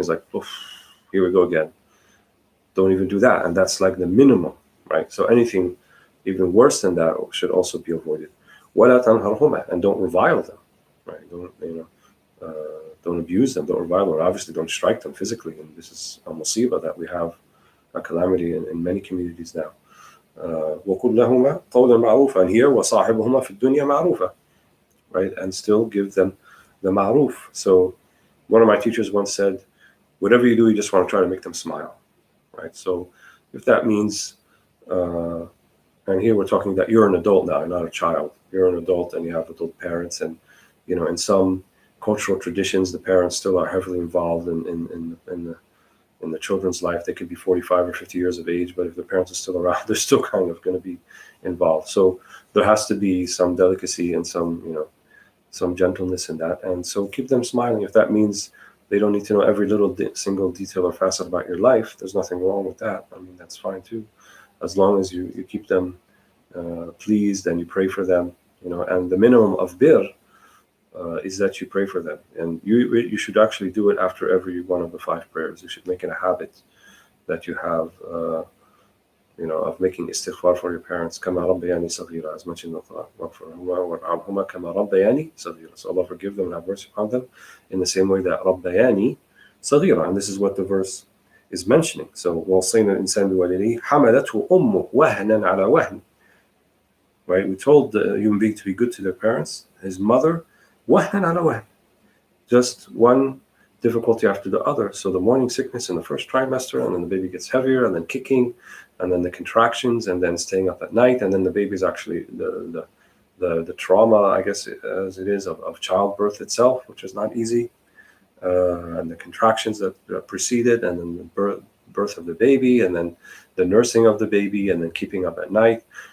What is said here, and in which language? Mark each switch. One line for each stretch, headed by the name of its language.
English: It's like, oof, here we go again. Don't even do that. And that's like the minimum, right? So anything even worse than that should also be avoided.
Arabic: وَلَا تَنْهَرْهُمَا,
English: and don't revile them, right? Don't abuse them, don't revile them, obviously don't strike them physically. And this is a musibah that we have, a calamity in many communities now.
Arabic: وَقُلْ لَهُمَا قَوْلًا مَعْرُوفًا,
English: and here
Arabic: وَصَاحِبُهُمَا فِي الدُّنْيَا مَعْرُوفًا, right?
English: And still give them the ma'ruf. So one of my teachers once said, whatever you do, you just want to try to make them smile, right? So if that means, and here we're talking that you're an adult now, not a child. You're an adult and you have adult parents, and in some cultural traditions, the parents still are heavily involved in the children's life. They could be 45 or 50 years of age, but if the parents are still around, they're still kind of going to be involved. So there has to be some delicacy and some gentleness in that. And so keep them smiling. If that means they don't need to know every little single detail or facet about your life, there's nothing wrong with that. I mean, that's fine too, as long as you keep them pleased and you pray for them. And the minimum of bir is that you pray for them, and you should actually do it after every one of the 5 prayers. You should make it a habit that you have, of making istighfar for your parents.
Arabic: كما ربياني صغيرا,
English: as mentioned in the Quran.
Arabic: واغفرهما وارحمهما كما ربياني صغيرا.
English: So Allah forgive them and have mercy upon them in the same way that
Arabic: ربياني صغيرا,
English: and this is what the verse is mentioning.
Arabic: So وصينا الإنسان بوالديه حملته أمه وهنا على وهن.
English: Right, we told the human being to be good to their parents. His mother,
Arabic: وهنا على وهن,
English: just one difficulty after the other. So the morning sickness in the first trimester, and then the baby gets heavier, and then kicking, and then the contractions, and then staying up at night, and then the baby's actually the trauma, I guess, as it is, of childbirth itself, which is not easy, and the contractions that preceded, and then the birth of the baby, and then the nursing of the baby, and then keeping up at night.